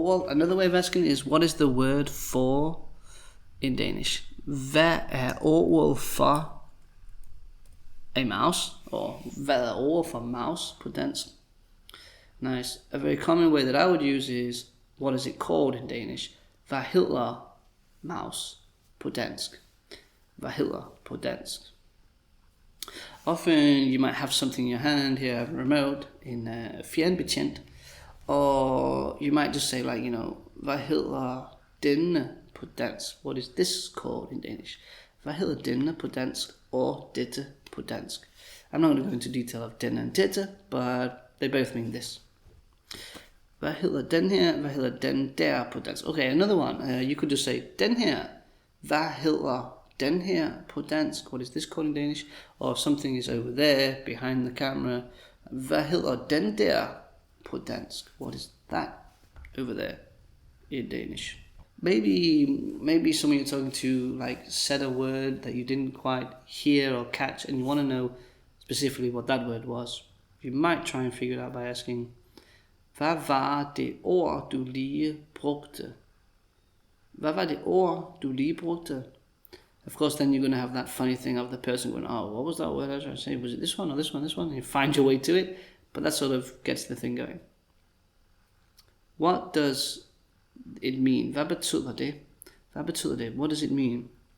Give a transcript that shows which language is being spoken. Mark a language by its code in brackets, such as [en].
[en] Another way of asking is, what is the word for in Danish? [da] Hvad er ordet for [en] a mouse? [da] Or hvad er ordet for mouse på dansk? [en] Nice. A very common way that I would use is, what is it called in Danish? [da] Hvad hedder mouse på dansk? Hvad hedder på dansk? [en] Often you might have something in your hand here, a remote, in fjernbetjent, or you might just say like, [da] hvad hedder denne på dansk? [en] What is this called in Danish? [da] Hvad hedder denne på dansk, or dette på dansk? [en] I'm not going to go into detail of denne and dette, but they both mean this. [da] Hvad hedder den her? Hvad hedder den der på dansk? [en] Okay, another one. You could just say, [da] den her. Hvad hedder den her på dansk? [en] What is this called in Danish? Or if something is over there, behind the camera. [da] Hvad hedder den der på dansk? [en] What is that over there in Danish? Maybe someone you're talking to like said a word that you didn't quite hear or catch, and you want to know specifically what that word was. You might try and figure it out by asking, [da] hvad var det ord, du lige brugte? Hvad var det ord, du lige brugte? [en] Of course, then you're going to have that funny thing of the person going, oh, what was that word I was trying to say? Was it this one or this one, this one? And you find your way to it, but that sort of gets the thing going. What does it mean? [da] Hvad betyder det? Hvad betyder det? [en] What does it mean?